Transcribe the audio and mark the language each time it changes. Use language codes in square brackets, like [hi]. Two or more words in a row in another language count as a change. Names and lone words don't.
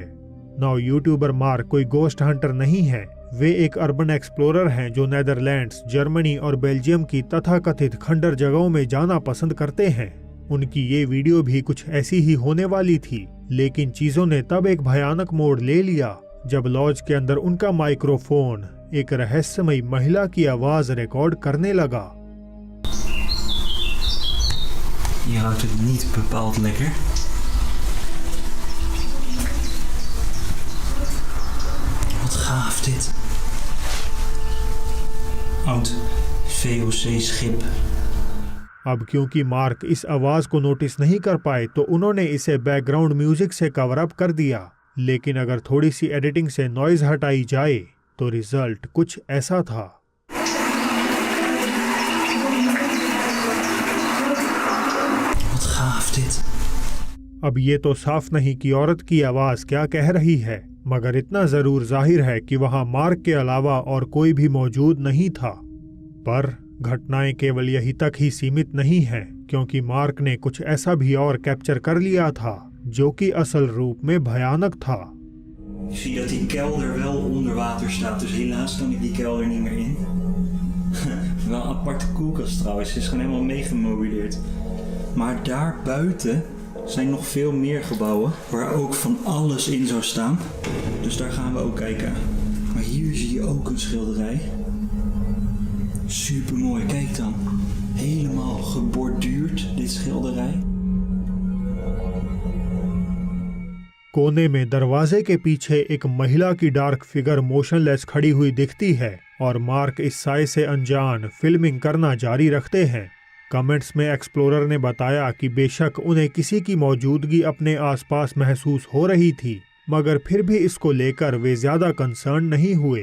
[en] Now YouTuber [hi] मार्क कोई [en] ghost hunter [hi] नहीं है, वे एक [en] urban explorer [hi] हैं जो नेदरलैंड्स, जर्मनी और बेल्जियम की तथाकथित खंडर जगहों में जाना पसंद करते हैं। उनकी ये वीडियो भी कुछ ऐसी ही होने वाली थी, लेकिन चीजों ने तब एक भयानक मोड़ ले लिया जब लॉज के अंदर उनका माइक्रोफोन एक रहस्यमयी महिला की आवाज रिकॉर्ड करने लगा। [nl] Je houdt het niet bepaald lekker. Wat gaaf dit. Oud VOC-schip. [hi] अब क्योंकि मार्क इस आवाज को नोटिस नहीं कर पाए तो उन्होंने इसे [en] background music [hi] से [en] cover up [hi] कर दिया, लेकिन अगर थोड़ी सी एडिटिंग से नॉइज हटाई जाए तो रिजल्ट कुछ ऐसा था। [nl] Wat gaaf dit. [hi] अब ये तो साफ नहीं कि औरत की आवाज क्या कह रही है, मगर इतना जरूर जाहिर है कि वहां मार्क के अलावा और कोई भी मौजूद नहीं था। पर घटनाएं केवल यही तक ही सीमित नहीं हैं, क्योंकि मार्क ने कुछ ऐसा भी और कैप्चर कर लिया था जो कि असल रूप में भयानक था। [nl] Ik zie dat die kelder wel onder water staat, dus helaas kan ik die kelder niet meer in. Wel een aparte koelkast trouwens, ze is gewoon helemaal meegemobileerd. Maar daar buiten zijn nog veel meer gebouwen waar ook van alles in zou staan. Dus daar gaan we ook kijken. Maar hier zie je ook een schilderij. Super mooi, kijk dan. Helemaal geborduurd, dit schilderij. [hi] कोने में दरवाजे के पीछे एक महिला की [en] dark figure motionless [hi] खड़ी हुई दिखती है और मार्क इस साए से अनजान फिल्मिंग करना जारी रखते हैं। कमेंट्स में एक्सप्लोरर ने बताया कि बेशक उन्हें किसी की मौजूदगी अपने आसपास महसूस हो रही थी, मगर फिर भी इसको लेकर वे ज्यादा कंसर्न नहीं हुए।